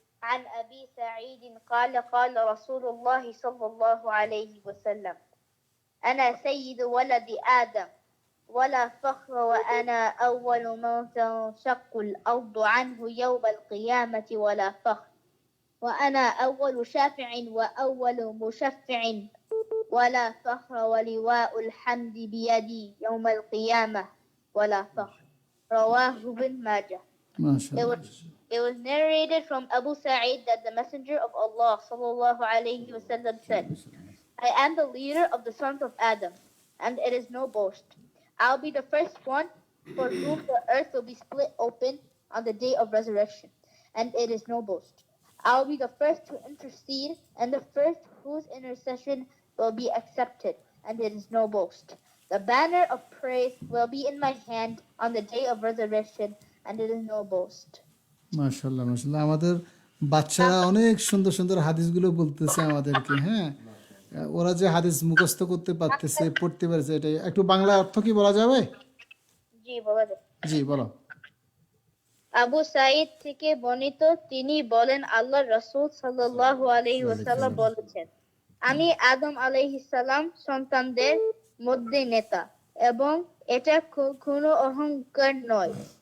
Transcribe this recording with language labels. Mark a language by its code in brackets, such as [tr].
[ar] عن أبي سعيد قال قال رسول الله صلى الله عليه وسلم أنا سيد ولد آدم ولا فخر وأنا أول من تنشق الأرض عنه يوم القيامة ولا فخر وأنا أول شافع وأول مشفع ولا فخر ولواء الحمد بيدي يوم القيامة ولا فخر. رواه ابن Majah. [en] It was narrated from Abu Sa'id that the Messenger of Allah sallallahu alayhi wasallam said, I am the leader of the sons of Adam, and it is no boast. I'll be the first one for whom the earth will be split open on the day of resurrection, and it is no boast. I'll be the first to intercede, and the first whose intercession will be accepted, and it is no boast. The banner of praise will be in my hand on the day of resurrection, and it is no boast. [bn] মাশাআল্লাহ মাশাআল্লাহ, আমাদের বাচ্চারা অনেক সুন্দর সুন্দর হাদিসগুলো বলতেছে আমাদেরকে। হ্যাঁ, ওরা যে হাদিস মুখস্থ করতে পারতেছে, পড়তে পারছে, এটা একটু বাংলা অর্থ কি বলা যাবে? জি বলো। আবু সাঈদ থেকে বর্ণিত, তিনি বলেন, আল্লাহর রাসূল সাল্লাল্লাহু আলাইহি ওয়াসাল্লাম বলেছেন, আমি আদম আলাইহিস সালাম সন্তানদের মধ্যে নেতা, এবং এটা কোনো অহংকার নয়।